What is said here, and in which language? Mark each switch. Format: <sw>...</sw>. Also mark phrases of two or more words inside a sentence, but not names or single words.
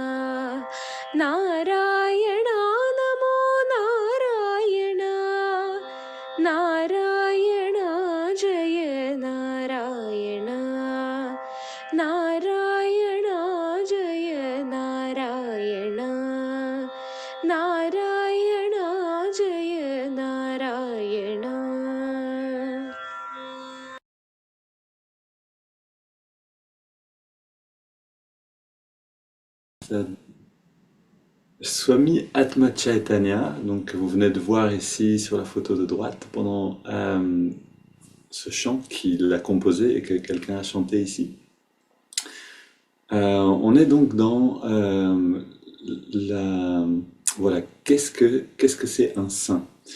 <hi>नारायण नारायण जय नारायण नारायण जय नारायण नारायण जय नारायण.</hi> <fr>Swami Atma Chaitanya, donc que vous venez de voir ici sur la photo de droite, pendant ce chant qu'il a composé et que quelqu'un a chanté ici. On est donc dans voilà, qu'est-ce que c'est un saint?</fr>